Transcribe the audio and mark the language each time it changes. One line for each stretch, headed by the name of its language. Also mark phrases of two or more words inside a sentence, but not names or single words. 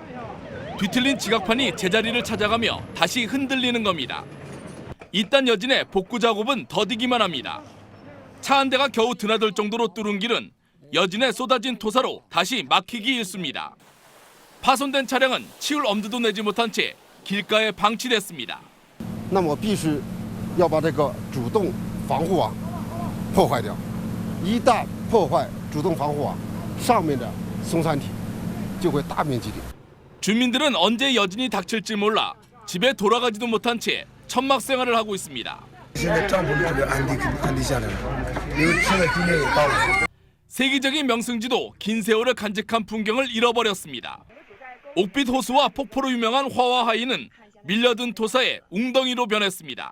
Korean: 뒤틀린 지각판이 제자리를 찾아가며 다시 흔들리는 겁니다. 이딴 여진의 복구 작업은 더디기만 합니다. 차 한 대가 겨우 드나들 정도로 뚫은 길은 여진에 쏟아진 토사로 다시 막히기 일쑤입니다. 파손된 차량은 치울 엄두도 내지 못한 채 길가에 방치됐습니다.
Chinese: 那么必须要把这个主动防护网破坏掉。一旦破坏主动防护网，上面的松山体就会大面积的。
Korean: 주민들은 언제 여진이 닥칠지 몰라 집에 돌아가지도 못한 채 천막 생활을 하고 있습니다. 세계적인 명승지도 긴 세월을 간직한 풍경을 잃어버렸습니다. 옥빛 호수와 폭포로 유명한 화와하이는 밀려든 토사에 웅덩이로 변했습니다.